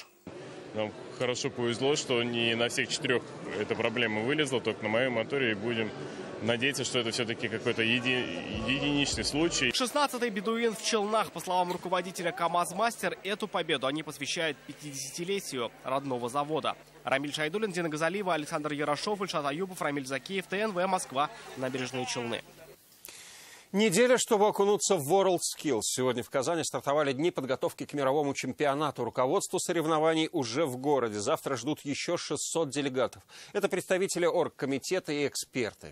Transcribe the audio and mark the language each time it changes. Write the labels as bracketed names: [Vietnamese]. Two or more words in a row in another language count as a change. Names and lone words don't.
[Russian] Нам хорошо повезло, что не на всех 4 эта проблема вылезла, только на моем моторе, и будем надеяться, что это все-таки какой-то единичный случай. 16-й бедуин в Челнах. По словам руководителя КамАЗ-Мастер, эту победу они посвящают 50-летию родного завода. Рамиль Шайдуллин, Дина Газалиева, Александр Ярошов, Ильшат Аюбов, Рамиль Закиев, ТНВ, Москва, Набережные Челны. Неделя, чтобы окунуться в WorldSkills. Сегодня в Казани стартовали дни подготовки к мировому чемпионату. Руководство соревнований уже в городе. Завтра ждут еще 600 делегатов. Это представители оргкомитета и эксперты.